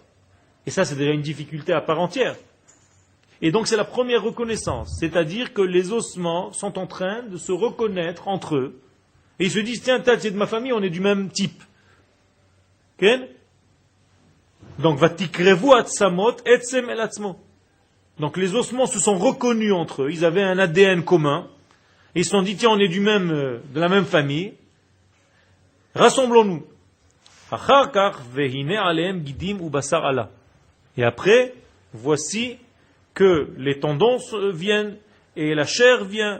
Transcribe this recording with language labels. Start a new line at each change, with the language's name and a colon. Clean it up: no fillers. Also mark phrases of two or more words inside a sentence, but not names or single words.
French: Et ça, c'est déjà une difficulté à part entière. Et donc, c'est la première reconnaissance. C'est-à-dire que les ossements sont en train de se reconnaître entre eux. Et ils se disent, tiens, c'est de ma famille, on est du même type. Okay? Donc,
Hebrew: ותקרבו עצמות עצם אל עצמו.
French: Donc, les ossements se sont reconnus entre eux. Ils avaient un ADN commun. Et ils se sont dit, tiens, on est de la même famille. Rassemblons-nous. Et après, voici que les tendons viennent et la chair vient.